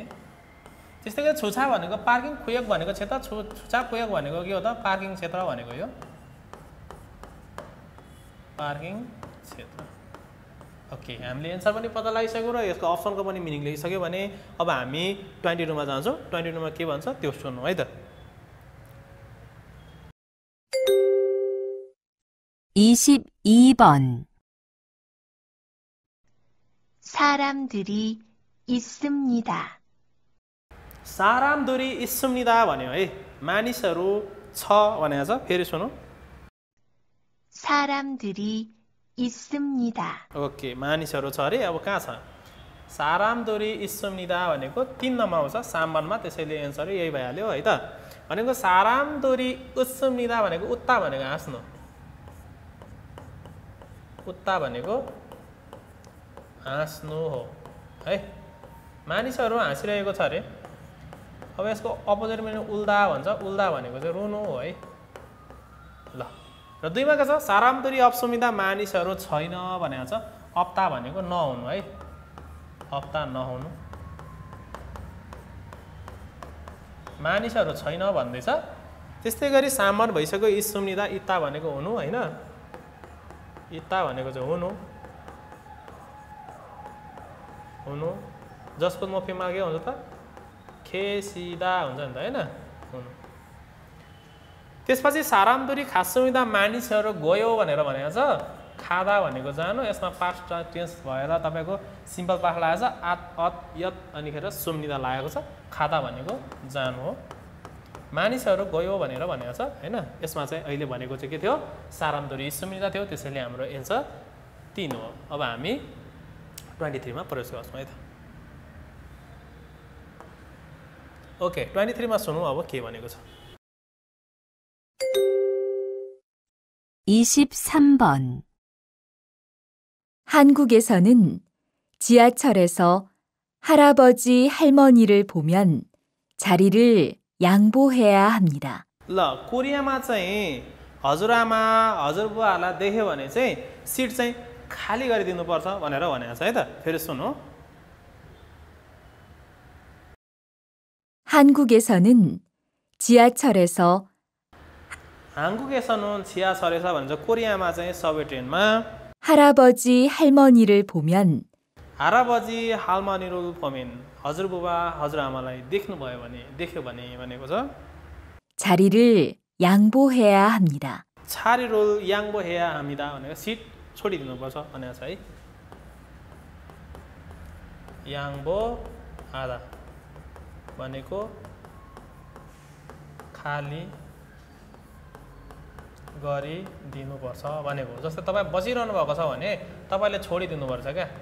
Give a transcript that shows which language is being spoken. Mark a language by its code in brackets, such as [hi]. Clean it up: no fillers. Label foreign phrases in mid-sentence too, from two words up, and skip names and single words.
[ne] त्यस्तै गरी छुछा भनेको पार्किङ, खुयक भनेको क्षेत्र, [ko] 주차 구역 [ne] भनेको के हो त पार्किङ क्षेत्र भनेको यो पार्किङ क्षेत्र। ओके, हामीले एन्सर पनि पत्ता लगाइसक्यौँ र यसको अप्सनको पनि मिनिङ लेखिसक्यौँ भने अब हामी 22 मा जान्छौँ। 22 मा के भन्छ त्यो सुन्नु है त। [ko] 22번 사람들이 있습니다. 사람들이 있습니다 [ne] भन्यो है, मानिसहरू छ भनेको छ। फेरि सुनौ, [ko] 사람들이 있습니다. [ne] ओके, मानिसहरू छ अरे। अब कहाँ छ [ko] 사람들이 있습니다 [ne] भनेको 3 नम्बरमा छ, साम्बनमा, त्यसैले एन्सर यही भइहाल्यो है त। भनेको [ko] 사람들이 있습니다 [ne] भनेको उत्ता भनेको हाँस्नु, उत्ता भनेको हाँस्नु हो है। मानिसहरू हाँसिरहेको छ अरे। अब यसको अपोजिट मिनिङ उल्दा भन्छ, उल्दा भनेको चाहिँ रुनु हो है। ल, र 2 मा के छ [ko] 사람들이 없습니다 [ne] मानिसहरू छैन भनेको छ। अप्ता भनेको नहुनु है, अप्ता नहुनु, मानिसहरू छैन भन्दैछ। त्यस्तै गरी सामान भइसक्यो 있습니다, इता भनेको हुनु हैन, इता भनेको चाहिँ हुनु, हुनु जसको मोफिममा के हुन्छ त खेसिदा हुन्छ नि त हैन, हुनु। त्यसपछि [ko] 사람들이 갔습니다 [ne] मानिसहरू गयो भनेर भनेको छ। खादा भनेको जानु, यसमा पास्ट टेन्स भएर तपाईको सिम्पल पास्ट लागेको छ, आत अत यत अनिखेर सुम्निदा लागेको छ। खादा भनेको जानु हो, मानिसहरू गयो भनेर भनेको छ हैन। यसमा चाहिँ अहिले भनेको चाहिँ के थियो, [ko] 사람들이 있습니다 [ne] थियो, त्यसैले हाम्रो एन्सर 3 हो। अब हामी 23 मा प्रवेश गर्छौँ है त। ओके 23 मा सुनौँ अब के भनेको छ [ko] 23번 한국에서는 지하철에서 할아버지 할머니를 보면 자리를 양보해야 합니다. [ne] ल कोरियामा चाहिँ हजुरआमा हजुरबुवाहरूलाई देख्यो भने चाहिँ सिट चाहिँ खाली गरिदिनुपर्छ भनेर भनेको छ है त फेरि सुन्नु [ko] 한국에서는 지하철에서 한국에서는 지하철에서 [ne] भन्छ कोरियामा चाहिँ सबवे ट्रेनमा [ko] 할아버지 할머니를 보면 할아버지 할머니를 보면 [ne] हजुरबुबा हजुरआमालाई देख्यो भने भनेको छ [ko] 자리를 양보해야 합니다. 차리를 양보해야 합니다 [ne] भनेको सिट छोडिदिनुपर्छ भनेको छ है 양보하다 भनेको खाली गरिदिनुपर्छ भनेको जस्तै तपाईँ बसिरहनु भएको छ भने तपाईँले छोडिदिनुपर्छ क्या